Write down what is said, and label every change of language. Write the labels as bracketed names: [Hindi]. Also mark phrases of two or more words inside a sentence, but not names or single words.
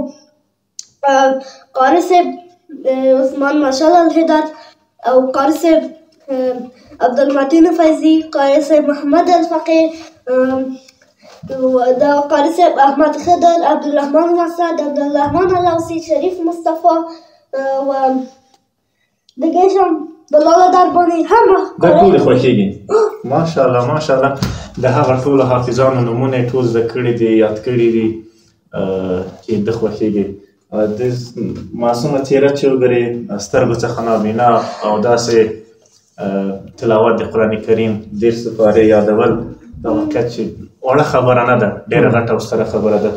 [Persian] قاری صاحب عثمان مشال الهدات او قاری صاحب عبدالمتین فیضی، قاری صاحب محمد الفقیر، دا قاری صاحب احمد خضر، عبدالرحمن مسعد، عبدالرحمن الاوسی، شریف مصطفی و دیگه شم بلاله دربانی همه [Pashto] دا ټول خوښېږي. ماشاءالله ماشاءالله د هغه ټولو حافظانو نومونه یې ټول زده کړي دي، یاد کړي دي چې ده خوښېږي. د معصومه څېره چې وګورې سترګو څخه نابینا او داسې تلاوت د قرآن کریم 10 سپارې یادول دا حقیقت چې وړه خبره نه ده، ډېره غټه او ستره خبره ده.